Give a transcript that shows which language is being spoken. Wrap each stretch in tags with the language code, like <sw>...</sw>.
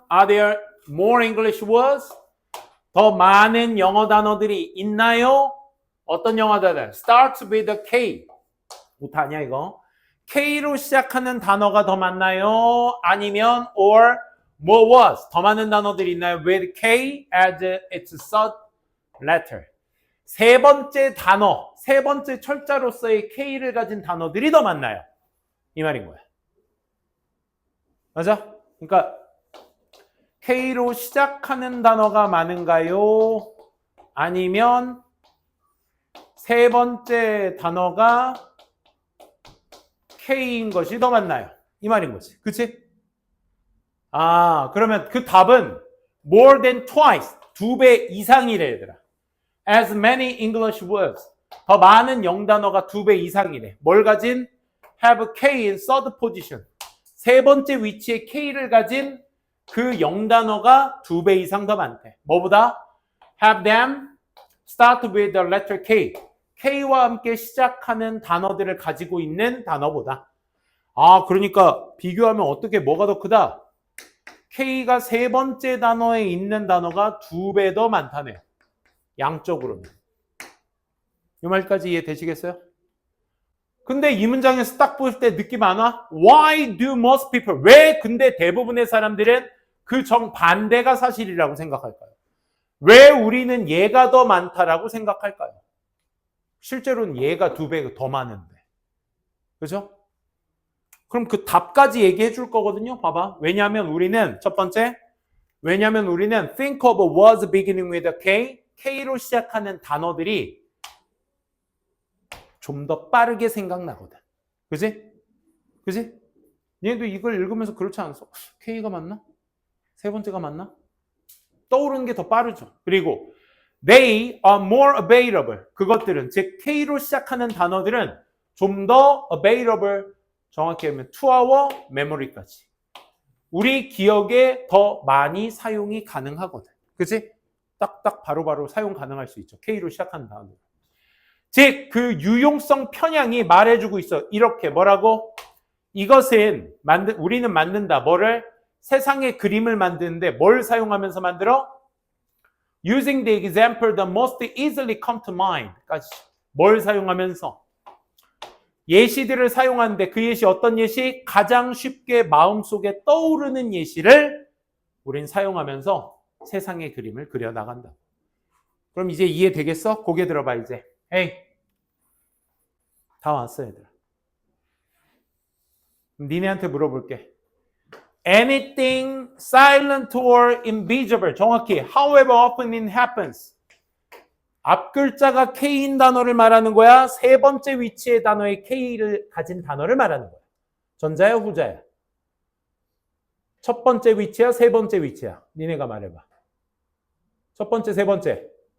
<en>Are there more English words?</en> <ko>더 많은 영어 단어들이 있나요? 어떤 영어 단어?</ko> <en>Starts with a K.</en> <ko>못하냐 이거? K로 시작하는 단어가 더 많나요? 아니면</ko> <en>or more words?</en> <ko>더 많은 단어들이 있나요?</ko> <en>With K as its third letter.</en> <ko>세 번째 단어, 세 번째 철자로서의 K를 가진 단어들이 더 많나요? 이 말인 거야. 맞아? 그러니까 K로 시작하는 단어가 많은가요? 아니면 세 번째 단어가 K인 것이 더 많나요? 이 말인 거지. 그치? 아, 그러면 그 답은</ko> <en>more than twice,</en> <ko>2배 이상이래 얘들아.</ko> <en>As many English words.</en> <ko>더 많은 영단어가 2배 이상이래. 뭘 가진?</ko> <en>Have K in third position.</en> <ko>세 번째 위치에 K를 가진 그 영단어가 2배 이상 더 많대. 뭐보다?</ko> <en>Have them start with the letter K.</en> <ko>K와 함께 시작하는 단어들을 가지고 있는 단어보다. 아, 그러니까 비교하면 어떻게 뭐가 더 크다? K가 세 번째 단어에 있는 단어가 2배 더 많다네요. 양적으로는. 이 말까지 이해되시겠어요? 근데 이 문장에서 딱 볼 때 느낌 안 와?</ko> <en>Why do most people?</en> <ko>왜 근데 대부분의 사람들은 그 정반대가 사실이라고 생각할까요? 왜 우리는 얘가 더 많다라고 생각할까요? 실제로는 얘가 2배 더 많은데. 그죠? 그럼 그 답까지 얘기해 줄 거거든요. 봐봐. 왜냐하면 우리는 첫 번째, 왜냐하면 우리는</ko> <en>think of words beginning with a K,</en> <ko>K로 시작하는 단어들이 좀 더 빠르게 생각나거든. 그지? 그지? 얘도 이걸 읽으면서 그렇지 않았어? K가 맞나? 세 번째가 맞나? 떠오르는 게 더 빠르죠. 그리고</ko> <en>they are more available.</en> <ko>그것들은 즉 K로 시작하는 단어들은 좀 더 available, 정확히 하면</ko> <en>to our memory</en> <ko>까지. 우리 기억에 더 많이 사용이 가능하거든. 그치? 딱딱 바로바로 사용 가능할 수 있죠. K로 시작하는 단어들. 즉, 그 유용성 편향이 말해주고 있어. 이렇게 뭐라고? 이것은 우리는 만든다. 뭐를? 세상의 그림을 만드는데 뭘 사용하면서 만들어?</ko> <en>Using the example that most easily come to mind.</en> <ko>까지. 뭘 사용하면서? 예시들을 사용하는데 그 예시 어떤 예시? 가장 쉽게 마음속에 떠오르는 예시를 우린 사용하면서 세상의 그림을 그려나간다. 그럼 이제 이해되겠어? 고개 들어봐 이제. 에이, 다 왔어 얘들아. 니네한테 물어볼게.</ko> <en>Anything silent or invisible.</en> <ko>정확히</ko> <en>however often it happens.</en> <ko>앞 글자가 K인 단어를 말하는 거야? 세 번째 위치의 단어의 K를 가진 단어를 말하는 거야? 전자야 후자야? 첫 번째 위치야 세 번째 위치야? 니네가 말해봐. 첫 번째 세 번째.</ko>